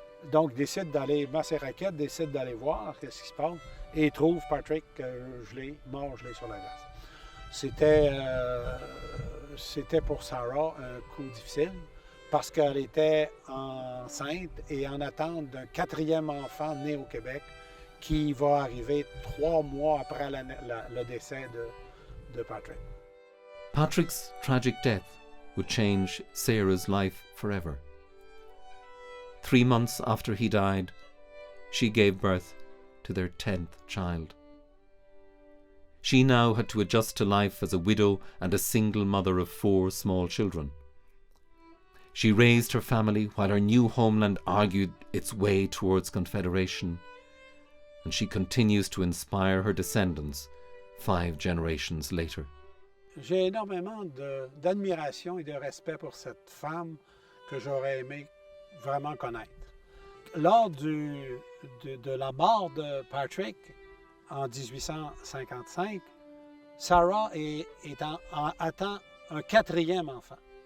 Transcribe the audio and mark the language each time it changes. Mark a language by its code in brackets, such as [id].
[fr] Donc, décide d'aller, met ses raquettes, décide d'aller voir qu'est-ce qui se passe et trouve Patrick mort gelé sur la glace. C'était pour Sarah un coup difficile parce qu'elle était enceinte et en attente d'un 4e enfant né au Québec qui va arriver 3 mois après le décès de Patrick. [en] Patrick's tragic death would change Sarah's life forever. 3 months after he died, she gave birth to their 10th child. She now had to adjust to life as a widow and a single mother of 4 small children. She raised her family while her new homeland argued its way towards confederation, and she continues to inspire her descendants 5 generations later. [fr] J'ai énormément d'admiration et de respect pour cette femme que j'aurais aimé vraiment connaître. Lors de la mort de Patrick en 1855, Sarah attend un 4e enfant.